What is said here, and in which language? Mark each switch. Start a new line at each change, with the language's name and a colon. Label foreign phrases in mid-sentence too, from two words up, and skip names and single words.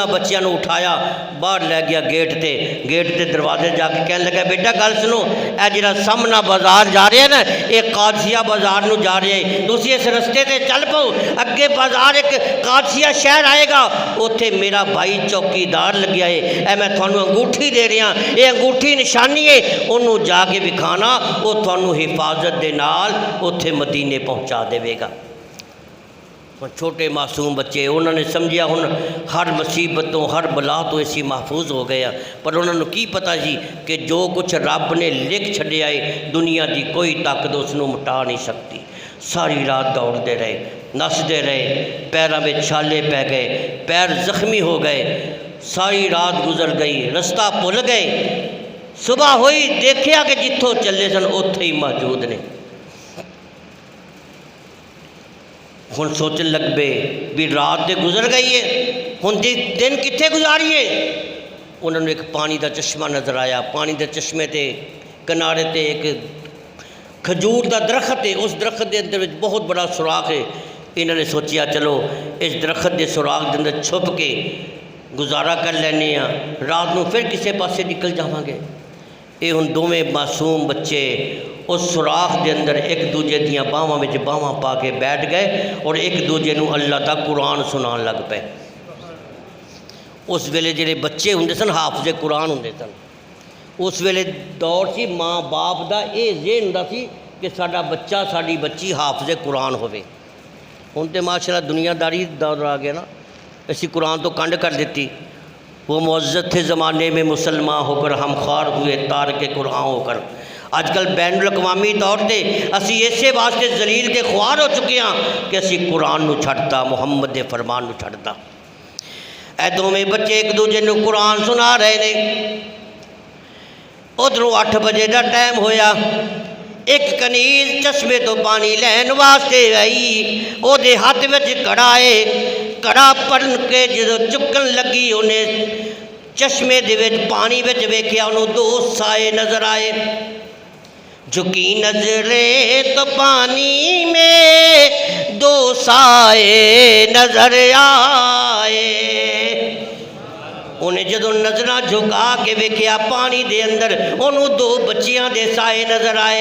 Punjabi: بچیاں نو اٹھایا باہر لے گیا گیٹ تے دروازے جا کے کہنے لگا بیٹا گل سنو اے جڑا سامنا بازار جا رہے ہیں نا یہ قادسیہ بازار نو جا رہے ہیں تسی اس رستے تے چل پاؤ اگے بازار ایک قادسیہ شہر آئے گا اوتھے میرا بھائی چوکیدار لگیا ہے اے میں تھانوں انگوٹھی دے رہا یہ انگوٹھی نشانی ہے انہوں جا کے وکھانا وہ تھانوں حفاظت دے نال اوتھے مدینے پہنچا دے گا چھوٹے معصوم بچے انہوں نے سمجھیا ہن ہر مصیبتوں ہر بلا تو ایسی محفوظ ہو گیا پر انہوں نے کی پتہ جی کہ جو کچھ رب نے لکھ چھڈیا ہے دنیا دی کوئی طاقت اس نو مٹا نہیں سکتی ساری رات دوڑتے رہے نستے رہے پیراں میں چھالے پہ گئے پیر زخمی ہو گئے ساری رات گزر گئی رستہ بھول گئے صبح ہوئی دیکھیا کہ جتھوں چلے سن اوتھے ہی موجود نے ہن سوچن لگ پے بھی رات تے گزر گئی ہے ہن دن کتنے گزاریے انہوں نے ایک پانی دا چشمہ نظر آیا پانی دے چشمے تے کنارے تے ایک کھجور دا درخت ہے اس درخت دے اندر بہت بڑا سوراخ ہے انہوں نے سوچیا چلو اس درخت کے سراغ کے اندر چھپ کے گزارا کر لینے ہاں، رات کو پھر کسی پاسے نکل جاواں گے۔ یہ ہن دونوں معصوم بچے اس سوراخ کے اندر ایک دوجے دیاں باہواں وچ باہواں پا کے بیٹھ گئے اور ایک دوجے نو اللہ دا قرآن سنان لگ پے۔ اس ویلے جڑے بچے ہوندے سن حافظ قرآن ہوندے سن، اس ویلے دور سی ماں باپ دا یہ ذہن ہوندا سی کہ ساڈا بچہ ساڈی بچی حافظ قرآن ہوے۔ ہن تے ماشاءاللہ دنیا داری دور آ گیا نا، اسی قرآن تو کنڈ کر دیتی۔
Urdu: وہ معزز تھے زمانے میں مسلمان ہو کر، ہم خوار ہوئے تارک قرآن ہو کر۔
Punjabi: آج کل بین الاقوامی طور تے اسی اسے واسطے ذلیل تے خوار ہو چکے ہاں کہ اسی قرآن نو چھڑتا، محمد دے فرمان نو چھڑتا۔ اے دونوں بچے ایک دوجے نو قرآن سنا رہے نے۔ ادھروں 8 بجے دا ٹائم ہویا، ایک کنیز چشمے تو پانی لین واسطے آئی، او دے ہاتھ وچ کڑا ہے، کڑا پڑھ کے جدو چکن لگی انہیں چشمے دے وچ پانی وچ ویکھیا، انہوں 2 سائے نظر آئے۔
Urdu: جھکی نظریں تو پانی میں 2 سائے نظر آئے۔
Punjabi: انہیں جدو نظرہ جھکا کے ویکھیا پانی دے اندر، انہوں 2 بچیاں دے سائے نظر آئے۔